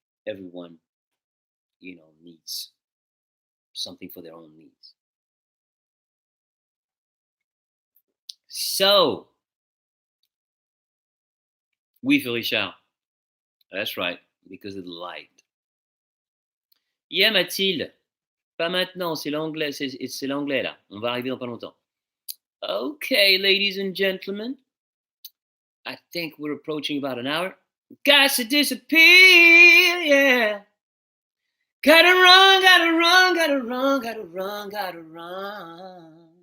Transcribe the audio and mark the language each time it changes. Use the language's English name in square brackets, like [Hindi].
[English] Everyone, needs something for their own needs. [French] So, oui, Richard. [English] That's right, because of the light. Yeah, Mathilde. [French] Pas maintenant, c'est l'anglais, c'est l'anglais là. On va arriver dans pas longtemps. [English] Okay, ladies and gentlemen. I think we're approaching about an hour. Got to disappear, yeah. Gotta run, gotta run, gotta run, gotta run, gotta run.